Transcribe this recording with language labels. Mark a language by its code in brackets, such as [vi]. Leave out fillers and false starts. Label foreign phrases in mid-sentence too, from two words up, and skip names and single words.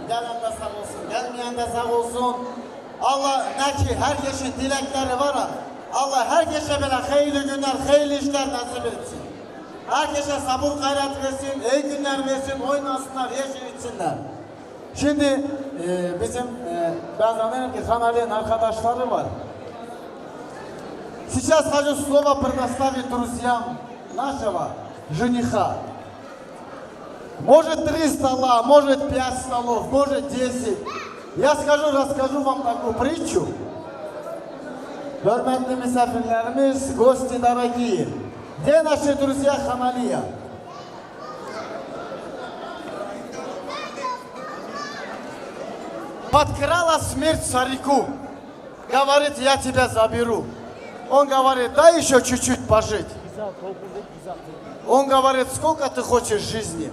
[tr] Gelen de sağ olsun, gelmeyen de sağ olsun. Allah ne ki herkesin dilekleri var ha. Allah herkese böyle hayırlı günler, hayırlı işler nasip etsin. Herkese sabır gayret versin, iyi günler versin, oynasınlar, yeşil içsinler. Şimdi bizim ben zannederim ki kanalın arkadaşları var. [ru] Сейчас хочу слово предоставить друзьям нашего жениха. Может 3 стола, может 5 столов, может 10. Я расскажу вам такую притчу. [tr] Hürmetli misafirlerimiz, [ru] гости дорогие. Где наши друзья Ханалия? Подкрала смерть старику. Говорит, я тебя заберу. Он говорит, дай еще чуть-чуть пожить. Он говорит, сколько ты хочешь жизни?